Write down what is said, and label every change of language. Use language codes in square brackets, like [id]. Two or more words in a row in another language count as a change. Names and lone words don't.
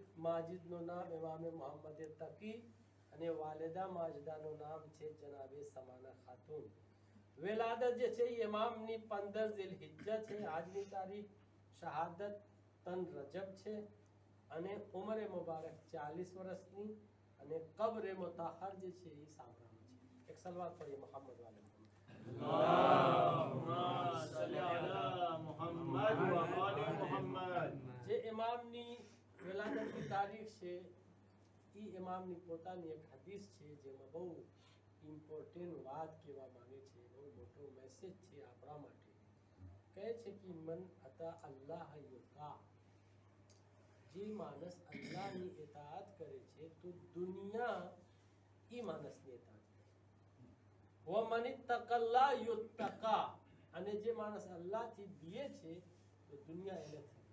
[gu] माजिदનું નામ ઇમામે મોહમ્મદ તકી અને વાલિદા માજદાનું નામ છે જનાબે સમાના ખાતુન વિલાદત જે છે એ ઇમામની 15 ઝિલહિજ્જા છે આજની તારીખ શહાદત તન રજબ છે અને ઉમરે મુબારક 40 વર્ષની અને કબ્રે મુતાહર જે છે એ સાબરામાં છે એક સલવાત પઢીએ મોહમ્મદ વાલે [ar] اللهم صل على محمد وعلى محمد [gu] જે ઇમામની વિલાદતની તારીખ છે એ ઇમામની પોતાની એક હદીસ છે જેમાં બહુ ઇમ્પોર્ટન્ટ વાત કહેવા માંગે છે બહુ મોટો મેસેજ છે આપણા માટે કહે છે કે [ar] من أطاع الله يطاع [gu] જે માણસ અલ્લાહની ઇતાઅત કરે છે તો દુનિયા એ માણસની ઇતાઅત કરે [ar] و من اتقى الله يتقى [gu] અને જે માણસ અલ્લાહથી બીએ છે તો દુનિયા એનાથી